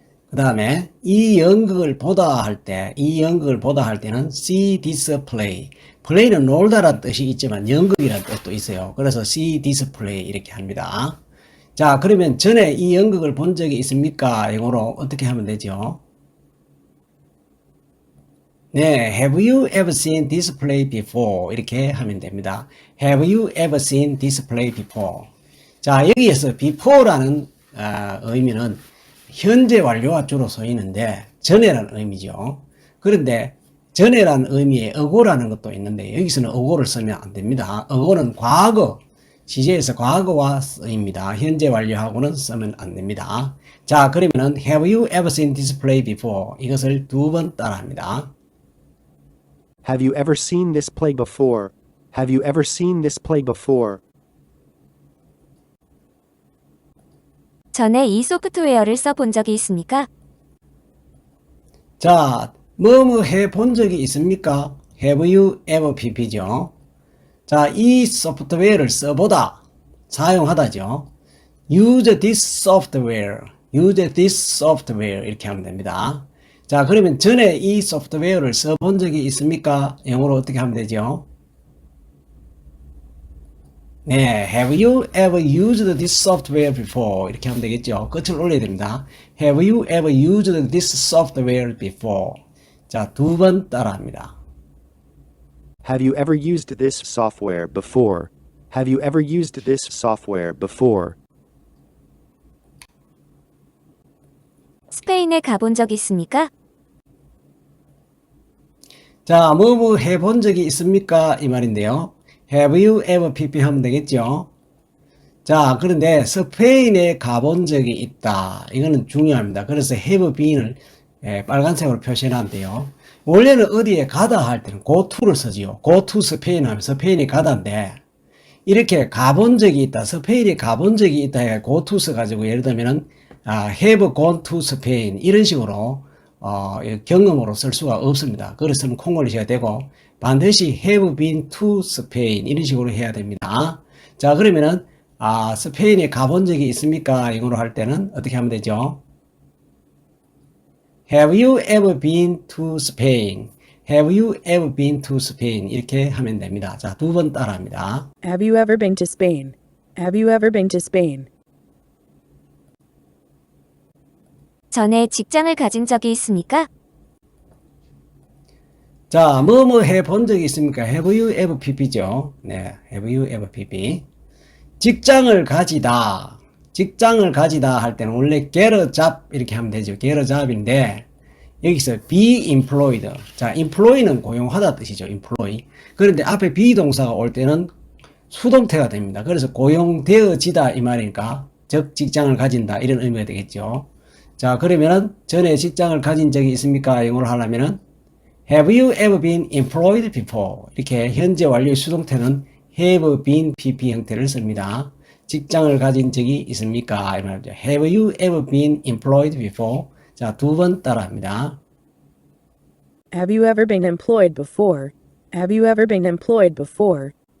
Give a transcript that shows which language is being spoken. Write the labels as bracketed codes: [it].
[ko] 그 다음에 이 연극을 보다 할 때는 [en] see this play. [ko] play는 놀다라는 뜻이 있지만 연극이라는 뜻도 있어요. 그래서 [en] see this play [ko] 이렇게 합니다. 자, 그러면 전에 이 연극을 본 적이 있습니까? 영어로 어떻게 하면 되죠? [en] 네, have you ever seen this play before? [ko] 이렇게 하면 됩니다. [en] Have you ever seen this play before? [ko] 자, 여기에서 before라는 의미는 현재 완료가 주로 쓰이는데 전에라는 의미죠. 그런데 전에라는 의미에 어고라는 것도 있는데 여기서는 어고를 쓰면 안 됩니다. 어고는 과거, 시제에서 과거와 쓰입니다. 현재 완료하고는 쓰면 안 됩니다. 자, 그러면은 [en] have you ever seen this play before? [ko] 이것을 2번 따라합니다. [en] Have you ever seen this play before? Have you ever seen this play before? [ko] 전에 이 소프트웨어를 써본 적이 있습니까? 자, 뭐뭐 해 본 적이 있습니까? [en] Have you ever pp죠. [ko] 자, 이 소프트웨어를 써보다, 사용하다죠. [en] Use this software, use this software [ko] 이렇게 하면 됩니다. 자, 그러면 전에 이 소프트웨어를 써본 적이 있습니까? 영어로 어떻게 하면 되죠? [en] 네, have you ever used this software before? [ko] 이렇게 하면 되겠죠. 끝을 올려야 됩니다. [en] Have you ever used this software before? [ko] 자, 2번 따라합니다. [en] Have you ever used this software before? Have you ever used this software before? [ko] 스페인에 가본 적 있습니까? 자, 뭐뭐 해본 적이 있습니까? 이 말인데요. [en] Have you ever pp [ko] 하면 되겠죠. 자, 그런데 스페인에 가본 적이 있다. 이거는 중요합니다. 그래서 have been을 빨간색으로 표시해놨는데요. 원래는 어디에 가다 할 때는 go to를 쓰지요. go to 스페인 하면 스페인에 가다인데 이렇게 가본 적이 있다. 스페인에 가본 적이 있다 해 go to 써가지고 예를 들면은 [en] have gone to Spain [ko] 이런 식으로 경험으로 쓸 수가 없습니다. 그래서 콩 올리셔야 되고 반드시 [en] have been to Spain [ko] 이런 식으로 해야 됩니다. 자, 그러면은 스페인에 가본 적이 있습니까? 이거로 할 때는 어떻게 하면 되죠? [en] Have you ever been to Spain? Have you ever been to Spain? [ko] 이렇게 하면 됩니다. 자, 2번 따라합니다. [en] Have you ever been to Spain? Have you ever been to Spain? [ko] 전에 직장을 가진 적이 있습니까? 자, 뭐뭐 해 본 적이 있습니까? [en] Have you ever pp죠? 네, have you ever pp. [ko] 직장을 가지다. 직장을 가지다 할 때는 원래 [en] get a job [ko] 이렇게 하면 되죠. [en] get a job인데 여기서 be employed. [ko] 자, employ는 고용하다 뜻이죠. [en] employ. [ko] 그런데 앞에 be 동사가 올 때는 수동태가 됩니다. 그래서 고용되어지다 이 말이니까 즉 직장을 가진다 이런 의미가 되겠죠. 자, 그러면은 전에 직장을 가진 적이 있습니까? 영어로 하려면은 [en] Have you ever been employed before? [ko] 이렇게 현재 완료의 수동태는 have been PP 형태를 씁니다. 직장을 가진 적이 있습니까? 이 말이죠. [en] Have you ever been employed before? [ko] 자, 두 번 따라합니다. [en] Have you ever been employed before? Have you ever been employed before?